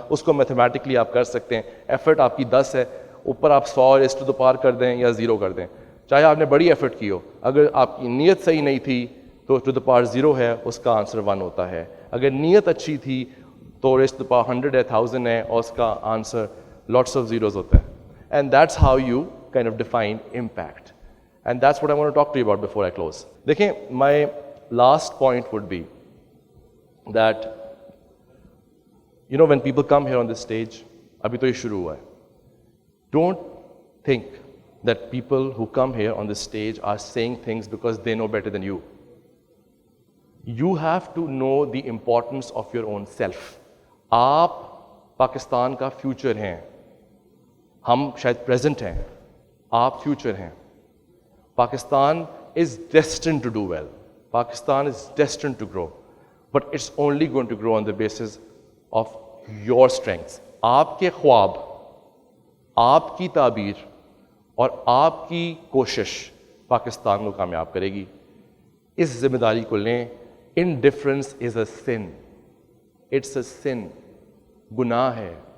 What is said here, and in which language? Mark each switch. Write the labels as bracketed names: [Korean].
[Urdu] اس کو میتھمیٹکلی آپ کر سکتے ہیں. ایفرٹ آپ کی 10 ہے, اوپر آپ 100 کر دیں یا 0 کر دیں, چاہے آپ نے بڑی ایفرٹ کی ہو, اگر آپ کی نیت صحیح نہیں تھی تو 0 ہے, اس کا آنسر 1 ہوتا ہے. اگر نیت اچھی تھی تو 100 ہے, 1000 ہے, اور اس کا آنسر [English] lots of zeros [Urdu] ہوتا ہے. [English] And that's how you kind of define impact. And that's what I want to talk to you about before I close. دیکھیں, my last point would be that, you know, when people come here on this stage, [Urdu] ابھی تو یہ شروع ہوا ہے, [English] don't think that people who come here on this stage are saying things because they know better than you. You have to know the importance of your own self. [Urdu] آپ پاکستان کا future ہیں, ہم شاید پریزنٹ ہیں, آپ future ہیں. [English] Pakistan is destined to do well. Pakistan is destined to grow. But it's only going to grow on the basis of your strengths. [Urdu] آپ کے خواب, آپ کی تعبیر اور آپ کی کوشش پاکستان کو کامیاب کرے گی. اس ذمہ داری کو لیں. [English] Indifference is a sin. It's a sin. [Urdu] گناہ ہے.